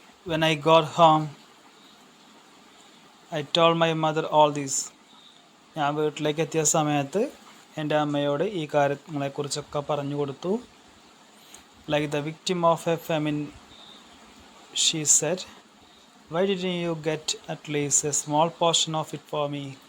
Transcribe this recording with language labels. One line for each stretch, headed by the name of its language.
English: When I got home, I told my mother all this.
Malayalam: ഞാൻ വീട്ടിലേക്ക് എത്തിയ സമയത്ത് എൻ്റെ അമ്മയോട് ഈ കാര്യങ്ങളെക്കുറിച്ചൊക്കെ പറഞ്ഞു കൊടുത്തു.
English: Like the victim of a famine, she said, why didn't you get at least a small portion of it for me?